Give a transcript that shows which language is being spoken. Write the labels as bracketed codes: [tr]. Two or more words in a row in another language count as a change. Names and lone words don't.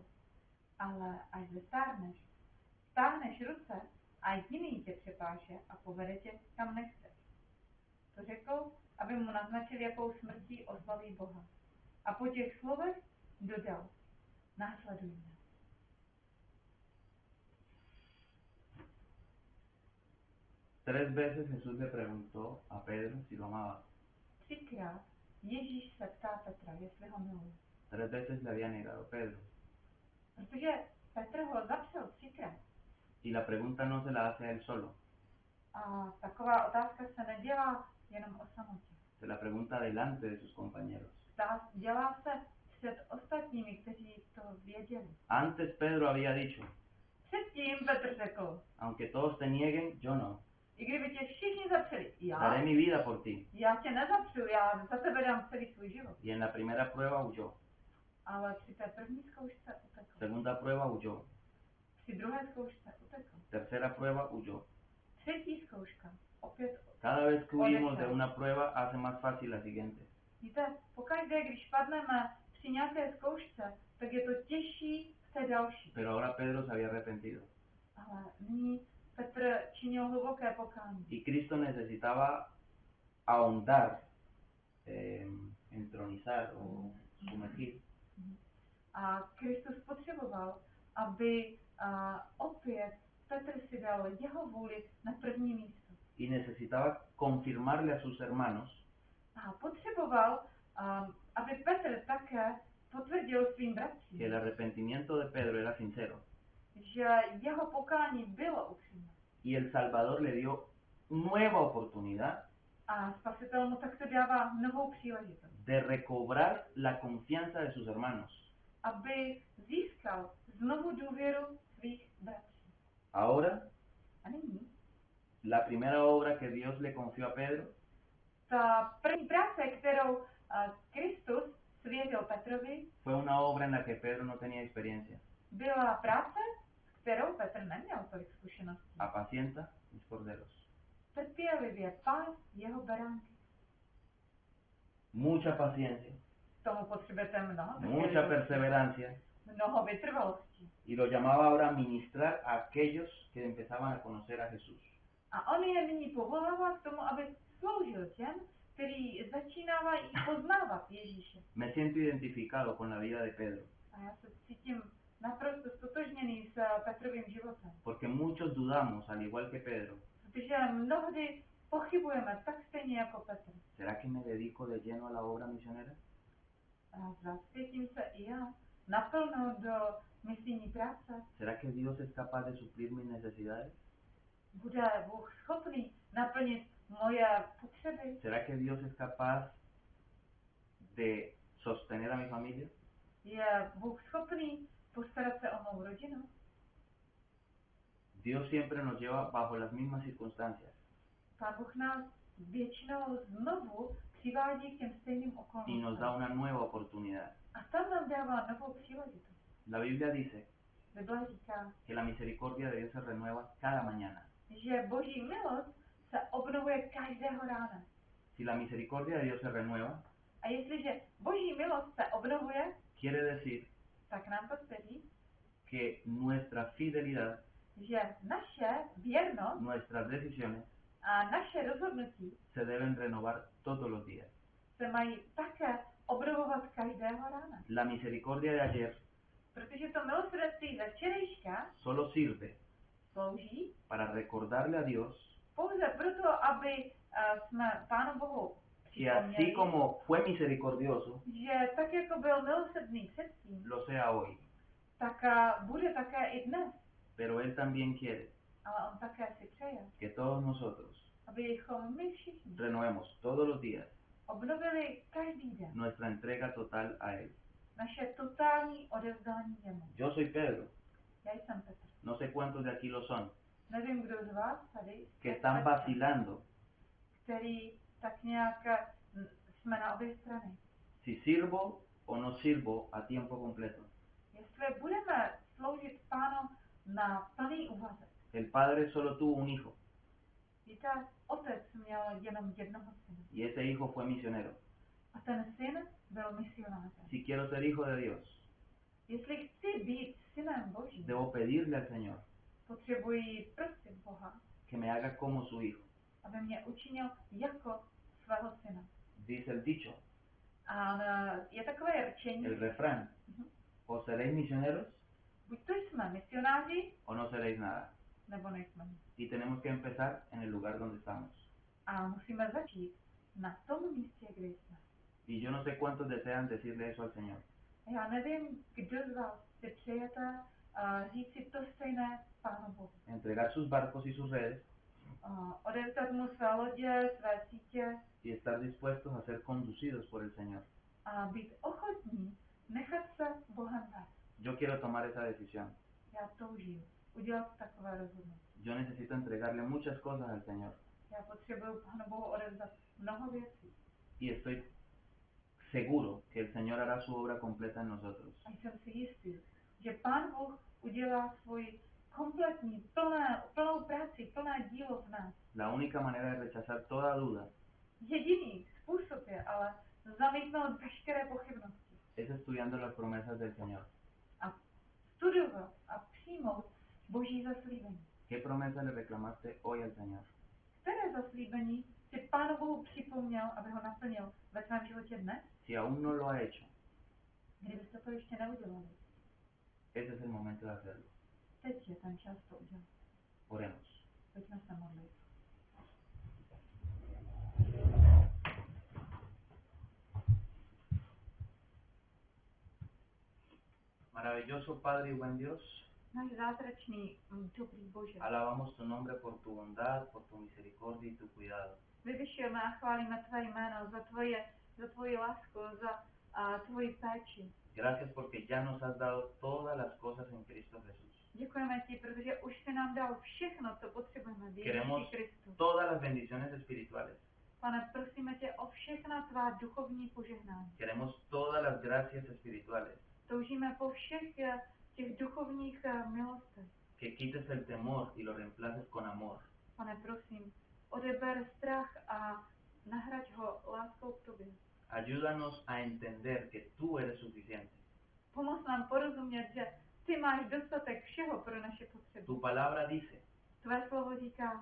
[cs] Ale až zestárneš, stáhneš ruce a jiný tě přepáše a povede tě, kam nechceš. To řekl, aby mu naznačil, jakou smrtí oslaví Boha. A po těch slovech dodal, následuj mě. [es] Tres veces Jesús le preguntó a Pedro si lo amaba. [cs] Třikrát Ježíš se ptá Petra, jestli ho miluje. [es] Tres veces le había negado Pedro. [cs] Protože Petr ho zapřel třikrát. [es] Y la pregunta no se la hace a él solo. [cs] A taková otázka se nedělá jenom o samotě. [es] Se la pregunta delante de sus compañeros. [cs] Dělá se před ostatními, kteří to věděli. [es] Antes Pedro había dicho, [cs] Předtím Petr řekl, [es] aunque todos te nieguen, yo no. [cs] i kdyby tě všichni zapřeli, [es] Daré mi vida por ti. [cs] já tě nezapřu, já za tebe dám celý svůj život. [es] Y en la primera prueba huyó. [cs] Ale při té první zkoušce utekl. [es] Segunda prueba huyó. [cs] Při druhé zkoušce utekl. [es] Tercera prueba huyó. [cs] Třetí zkouška opět [es] Cada vez que huimos de una prueba hace más fácil la siguiente. [cs] Víte, pokaždé, když padneme při nějaké zkoušce, tak je to těžší v té další. [es] Pero ahora Pedro se había arrepentido. [cs] Ale nyní Petr činil hluboké pokání. [es] Y Cristo necesitaba ahondar, entronizar o sumergir. [cs] A Kristus potřeboval, aby opět Petr si dal jeho vůli na první místo. [es] Y necesitaba confirmarle a sus hermanos [cs] A potřeboval, aby Petr také potvrdil svým bratřím, [es] que el arrepentimiento de Pedro era sincero. [cs] že jeho pokání bylo upřímné. [es] Y el Salvador le dio nueva oportunidad [cs] A Spasitel mu takto dává novou příležitost, [es] de recobrar la confianza de sus hermanos. [cs] aby získal znovu důvěru svých bratří. [es] Ahora, [cs] A nyní [es] la primera obra que Dios le confió a Pedro [cs] ta první práce, kterou Kristus svěřil Petrovi, [es] fue una obra en la que Pedro no tenía experiencia. [cs] byla práce, s kterou Petr neměl tolik zkušeností. [es] Apacienta mis corderos. [cs] Trpělivě pás jeho beránky. [es] Mucha paciencia, [cs] K tomu potřebujete mnoho [es] mucha [cs] trpělivosti, [es] perseverancia. [cs] mnoho vytrvalosti. [es] Y lo llamaba ahora a ministrar a aquellos que empezaban a conocer a Jesús. [cs] A on je nyní povolává k tomu, aby sloužil těm, kteří začínávají poznávat Ježíše. [es] Me siento identificado con la vida de Pedro, [cs] A já se cítím naprosto stotožněný s Petrovým životem. [es] porque muchos dudamos, al igual que Pedro. [cs] Protože mnohdy pochybujeme tak stejně jako Petr. [es] ¿Será que me dedico de lleno a la obra misionera? [cs] A zasvětím se i já naplno do misijní práce. [es] ¿Será que Dios es capaz de suplir mis necesidades? [cs] Bude Bůh schopný naplnit moje potřeby? [es] ¿Será que Dios es capaz de sostener a mi familia? [cs] Je Bůh schopný postarat se o mou rodinu? [es] Dios siempre nos lleva bajo las mismas circunstancias [cs] Pán Bůh nás většinou znovu přivádí k těm stejným [es] y nos [cs] okolnostem. [es] da una nueva oportunidad. [cs] A tam nám dává novou příležitost. [es] La Biblia dice [cs] Bible říká, [es] que la misericordia de Dios se renueva cada mañana. [cs] že Boží milost se obnovuje každého rána. [es] Si la misericordia de Dios se renueva, [cs] A jestliže Boží milost se obnovuje, [es] quiere decir [cs] tak nám to chce říct, [es] que nuestra fidelidad, [cs] že naše věrnost [es] nuestras decisiones [cs] a naše rozhodnutí [es] se deben renovar todos los días. [cs] se mají také obnovovat každého rána. [es] La misericordia de ayer [cs] Protože to milosrdenství ze včerejška [es] solo sirve [cs] slouží [es] para recordarle a Dios [cs] pouze proto, aby jsme Pánu Bohu [es] que así [cs] připomněli, [es] como fue misericordioso, [cs] že tak jako byl milosrdný předtím, [es] lo sea hoy. [cs] tak bude také i dnes. [es] Pero Él también quiere [cs] Ale on také si přeje, [es] que todos nosotros [cs] abychom my všichni [es] renovemos todos los días [cs] obnovili každý den [es] nuestra entrega total a Él. [cs] naše totální odevzdání jemu. [es] Yo soy Pedro, [cs] Já jsem Petr. [es] no sé cuántos de aquí lo son, [cs] Nevím, kdo z vás tady, [es] que están vacilando [cs] který tak nějak jsme na obě strany. [es] si sirvo o no sirvo a tiempo completo. [cs] Jestli budeme sloužit Pánu na plný úvazek. [es] El Padre solo tuvo un hijo [cs] Víte, otec měl jenom jednoho syna. [es] y ese hijo fue misionero. [cs] A ten syn byl misionářem. [es] Si quiero ser hijo de Dios, [cs] Jestli chci být synem Božím, [es] debo pedirle al Señor [cs] potřebuji prosit Boha, [es] que me haga como su hijo. [cs] aby mě učinil jako svého syna. [es] Dice el dicho, [cs] A je takové rčení, [es] el refrán, o seréis misioneros [cs] buď to jsme misionáři, [es] o no seréis nada. [cs] nebo nejsme. [es] Y tenemos que empezar en el lugar donde estamos. [cs] A musíme začít na tom místě, kde jsme. [es] Y yo no sé cuántos desean decirle eso al Señor. [cs] Já nevím, kdo z vás si přejete říct si to stejné Pánu Bohu. [es] Entregar sus barcos y sus redes [cs] Odevzdat mu své lodě, své sítě [es] y estar dispuestos a ser conducidos por el Señor. [cs] a být ochotní nechat se Bohem vést. [es] Yo quiero tomar esa decisión. [cs] Já toužím udělat takové rozhodnutí. [es] Yo necesito entregarle muchas cosas al Señor. [cs] Já potřebuju Pánu Bohu odevzdat mnoho věcí. [es] Y estoy seguro que el Señor hará su obra completa en nosotros. [cs] A jsem si jistý, že Pán Bůh udělá svoji kompletní, plnou práci, plné dílo v nás. [es] La única manera de rechazar toda duda [cs] Jediný způsob je ale zamítnout veškeré pochybnosti [es] es estudiando las promesas del Señor. [cs] a studovat a přijmout Boží zaslíbení. [es] ¿Qué promesa le reclamaste hoy al Señor? [cs] Které zaslíbení si Pánu Bohu připomněl, aby ho naplnil ve svém životě dnes? [es] Si aún no lo ha hecho, [cs] Kdybyste to ještě neudělali, [es] ese es el momento de hacerlo. [cs] teď je ten čas to udělat. [es] Oremos. [cs] Pojďme se modlit. [es] Maravilloso Padre y buen Dios, [cs] Náš zázračný, dobrý Bože. [es] alabamos tu nombre por tu bondad, por tu misericordia y tu cuidado. [cs] Vyvyšujeme a chválíme tvé jméno za tvoji lásku, za tvoji péči. [es] Gracias porque ya nos has dado todas las cosas en Cristo Jesús. [cs] Děkujeme ti, protože už jsi nám dal všechno, co potřebujeme v [es] Queremos [cs] Ježíši Kristu. [es] todas las bendiciones espirituales. [cs] Pane, prosíme tě o všechna tvá duchovní požehnání. [es] Queremos todas las gracias espirituales. [cs] Toužíme po všech těch duchovních milostech. [es] Que quites el temor y lo reemplaces con amor. [cs] Pane, prosím, odeber strach a nahraď ho láskou k tobě. [es] Ayúdanos a entender que tú eres suficiente. [cs] Pomoz nám porozumět, že ty máš dostatek všeho pro naše potřeby. [es] Tu palabra dice [cs] Tvé slovo říká,